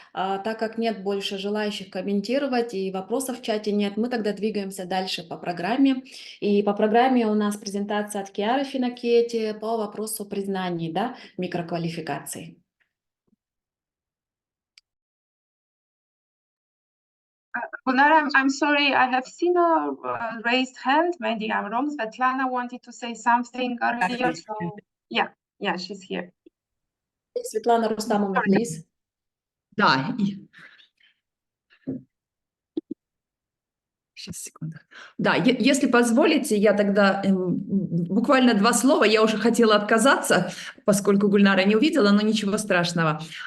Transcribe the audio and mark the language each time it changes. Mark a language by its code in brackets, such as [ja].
[ru] Так как нет больше желающих комментировать и вопросов в чате нет, мы тогда двигаемся дальше по программе. И по программе у нас презентация от Киары Финакети по вопросу признаний, да, микроквалификаций. [en] Gulnara, I'm sorry, I have seen a raised hand. Maybe I'm wrong. Svetlana wanted to say something earlier. So yeah, she's here. [ru] Светлана Рустамовна, [en] please. [ru] Да. Сейчас, секунду. Да, если позволите, я тогда буквально 2 слова. Я уже хотела отказаться, поскольку Гульнара не увидела, но ничего страшного.